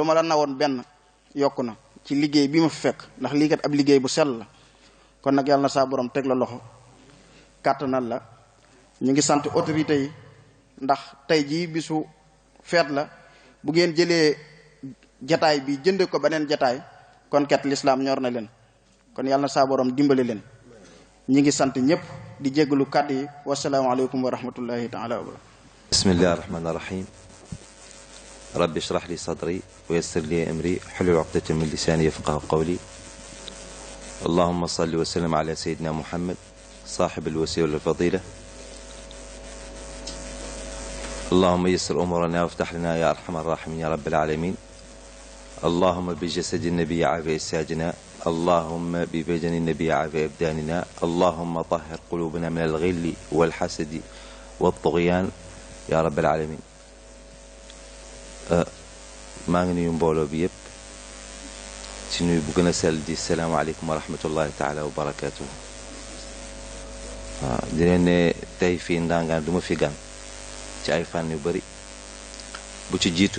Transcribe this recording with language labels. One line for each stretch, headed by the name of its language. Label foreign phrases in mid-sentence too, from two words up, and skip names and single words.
Wolof: ma la nawoon benn yokku na ci liggéey bi ma fi fekk ndax lii kat ab liggéey bu sell la kon nag yàlla na saa borom teg la loxo kàttanal la ñu ngi sant autorité yi ndax tey jii bisu feet la bu ngeen jëlee jataay bi jënde ko beneen jataay kon kat lislaam ñor na leen kon yàlla na saa borom dimbale leen ñi ngi sant ñëpp di jéggalu kàddu yi
Arabic: والسلام عليكم ورحمة الله تعالى وبركاته بسم الله الرحمن الرحيم رب اشرح لي صدري ويسر لي أمري واحلل عقدة من لساني يفقهوا قولي اللهم صل وسلم على سيدنا محمد صاحب الوسيلة والفضيلة اللهم يسر أمورنا وافتح لنا يا أرحم الراحمين يا رب العالمين اللهم بجسد النبي عافية أجسادنا اللهم ببدن النبي عافية أبداننا اللهم طهر قلوبنا من الغل والحسد والطغيان يا رب العالمين
Wolof: maa ngi nuyu mbooloo bi yépp ci nuyu bu gën a sell di
Arabic: السلام عليكم ورحمة الله تعالى وبركاته.
Wolof: waaw di leen ne tey fii Ndangaan du ma fi gan ci ay fànn yu bari bu ci jiitu